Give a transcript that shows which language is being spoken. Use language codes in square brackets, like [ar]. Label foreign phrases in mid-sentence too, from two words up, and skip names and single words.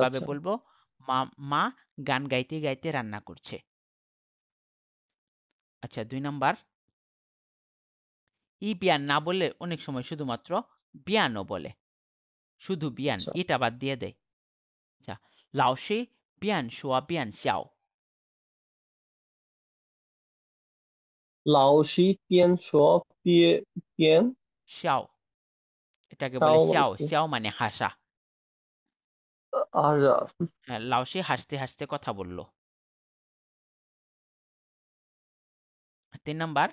[bn] কিভাবে গাচ্ছে। বলবো? মা মা গান গাইতে গাইতে রান্না করছে। আচ্ছা, 2 নাম্বার, ইবিয়ান না বলে অনেক সময় শুধুমাত্র বিয়ানও বলে। শুধু বিয়ান, আচ্ছা, এটা বাদ দিয়ে দেয়। আচ্ছা, [zh] 老师便说便笑，老师边说边 [bn] 笑এটাকে বলে শাও মানে xiao, কি? xiao মানে হাসা। আর হ্যাঁ, 老师 হাসতে হাসতে কথা বলল। 3 নাম্বার,